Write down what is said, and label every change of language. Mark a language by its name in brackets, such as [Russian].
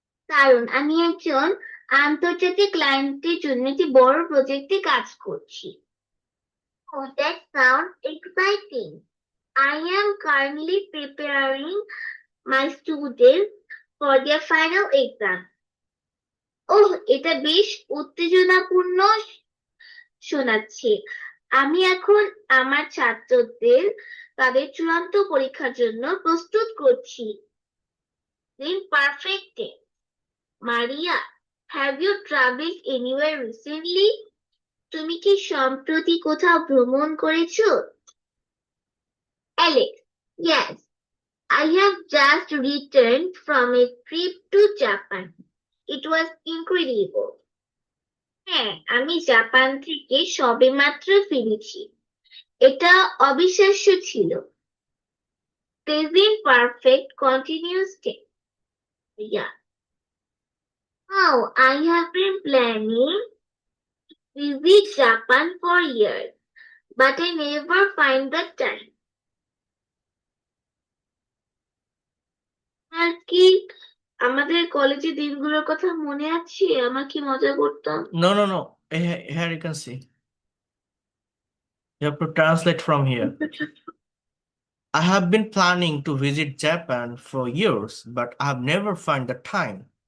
[Bangla] কারণ আমি একজন আন্তর্জাতিক ক্লায়েন্টের জন্য একটি বড় প্রজেক্টে কাজ করছি। [English] Oh, that sounds exciting. I am currently preparing my students for their final exam. [Bangla] ওহ, এটা বেশ উত্তেজনাপূর্ণ শোনাচ্ছে। আমি এখন আমার ছাত্রদের তাদের চূড়ান্ত পরীক্ষার জন্য প্রস্তুত করছি। [English] Then perfect day. Maria, have you traveled anywhere recently? [Bangla] তুমি কি সম্প্রতি কোথাও ভ্রমণ করেছো? [English] Alex, yes. I have just returned from a trip to Japan. It was incredible. [Bangla] হ্যাঁ, আমি জাপান থেকে সবেমাত্র ফিরেছি। এটা অবিশ্বাস্য ছিল। [English] Present perfect continuous tense. Yeah. Now I have been planning visit Japan for years, but I never find the time. [Bangla] আর কি আমাদের কলেজের দিনগুলোর কথা মনে আছে? আমরা কি মজা করতাম। [English] No. Here you can see. You have to translate from here. I have been planning to visit Japan for years, but I have never found the time.